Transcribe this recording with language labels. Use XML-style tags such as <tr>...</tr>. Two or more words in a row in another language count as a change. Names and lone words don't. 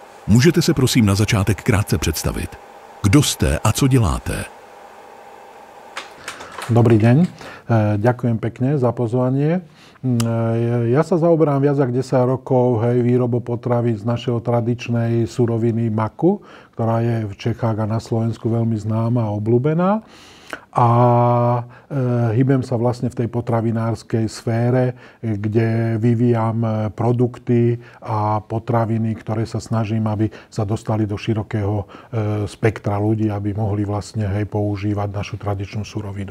<cs>Můžete se prosím na začátek krátce představit? Kdo jste a co děláte?</cs> <sk>Dobrý deň, ďakujem pekne za pozvanie. Ja sa zaoberám viac ako 10 rokov výrobou potravín z našej tradičnej suroviny maku, ktorá je v Čechách a na Slovensku veľmi známa a obľúbená. A hýbem sa vlastne v tej potravinárskej sfére, kde vyvíjam produkty a potraviny, ktoré sa snažím, aby sa dostali do širokého spektra ľudí, aby mohli vlastne používať našu tradičnú surovinu.</sk>